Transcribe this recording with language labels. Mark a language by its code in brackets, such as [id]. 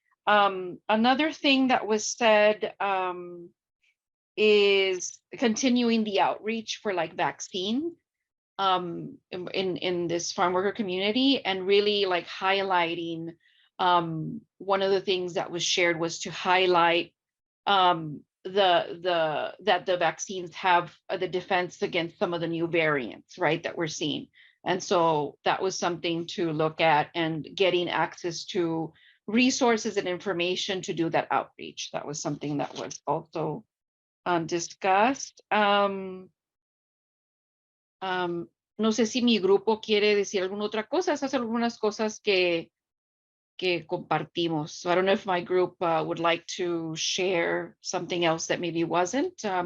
[en] Another thing that was said is continuing the outreach for like vaccine in this farm worker community, and really like highlighting one of the things that was shared was to highlight that the vaccines have the defense against some of the new variants, right, that we're seeing. And so that was something to look at, and getting access to resources and information to do that outreach. That was something that was also discussed. [es] No sé si mi grupo quiere decir alguna otra cosa. Esas son algunas cosas que compartimos. [en] So I don't know if my group would like to share something else that maybe wasn't.